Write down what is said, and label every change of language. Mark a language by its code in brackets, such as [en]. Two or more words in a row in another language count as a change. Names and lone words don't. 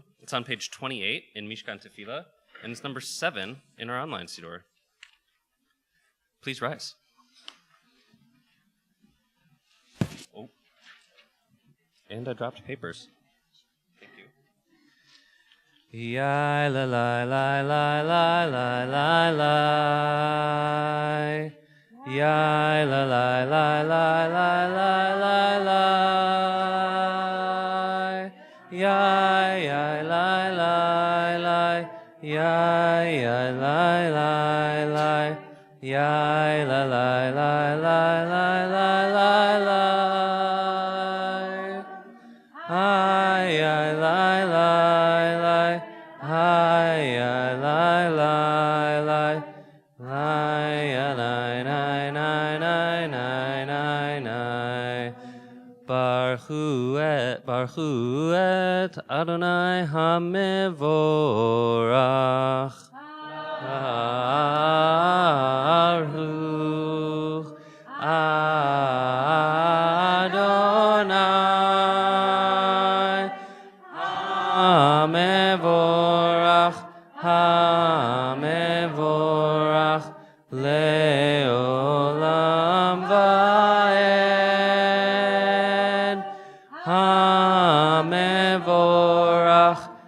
[en] It's on page 28 in Mishkan Tefillah, and it's number 7 in our online Siddur. Please rise. Oh. And I dropped papers. Thank you. Ya la la la la la la la la. Ya la la la la la la la la. Ya ya la la la. Ya ya la la la. Ya la la la la la la la la. Ay ay la la la. Ay ay la la la. Ay ay nai nai nai nai nai. [he] ברוך הוא את אדני המבורך. ברוך אדני המבורך המבורך לעולם ועד המבורך